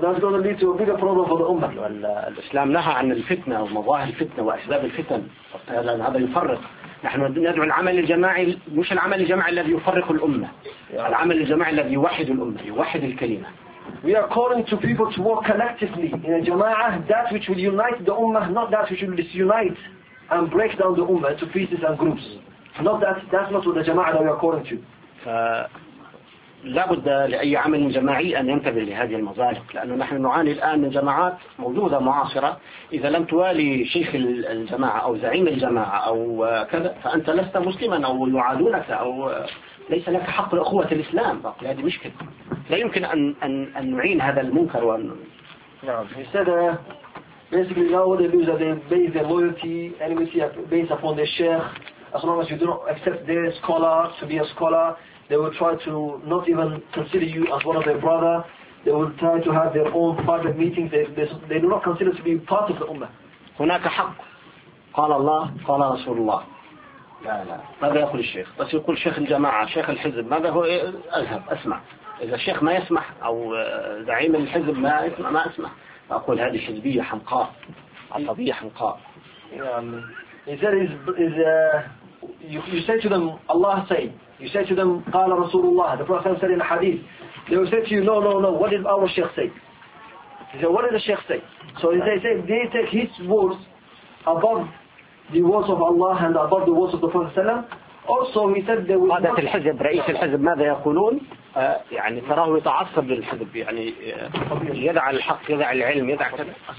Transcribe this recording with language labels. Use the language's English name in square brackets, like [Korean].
[English] That's going to lead to a bigger problem for the Ummah. [Arabic] الإسلام نهى عن الفتنة ومظاهر الفتنة وأسباب الفتن. لأن هذا يفرق. نحن ندعو العمل الجماعي, مش العمل الجماعي الذي يفرق الأمة. العمل الجماعي الذي يوحد الأمة, يوحد الكلمة. [English] We are calling to people to work collectively in a jama'ah, that which will unite the Ummah, not that which will disunite and break down the Ummah to pieces and groups. Not that's not what the jama'ah that we are calling to. [Arabic] لا بد لأي عمل جماعي أن ينتبه لهذه المظالم, لأنه نحن نعاني الآن من جماعات موجودة معاصرة, إذا لم توالي شيخ الجماعة أو زعيم الجماعة أو كذا فأنت لست مسلما أو يعادونك أو ليس لك حق الأخوة الإسلام. بقي هذه مشكلة, لا يمكن أن نعين هذا المنكر. وأن [English] نعم instead basically now what they do is that they base their loyalty enmity based upon their sheikh, as long as you don't accept their scholar to be a scholar, they will try to not even consider you as one of their brother. They will try to have their own private meetings. They do not consider to be part of the ummah. [Arabic] هناك حق. قال الله, قال رسول الله. لا. ماذا يقول الشيخ؟ بس يقول شيخ الجماعة, شيخ الحزب. ماذا هو؟ أذهب أسمع. إذا الشيخ ما يسمح أو زعيم الحزب ما يسمع ما أسمع. أقول هذه حزبية حمقاء, عصبية حمقاء. [English] You say to them, Allah say. You say to them, [Arabic] قال رسول الله. [English] The Prophet said in the hadith. They will say to you, no. What did our sheikh say? He said, what did the sheikh say? So they say, they take his words above the words of Allah and above the words of the Prophet. Also, he said they will. [Arabic] قادة الحزب, رئيس الحزب, ماذا يقولون؟ يعني تراه يتعصب للحزب, يعني يدع الحق, يدع العلم, يدع كذا.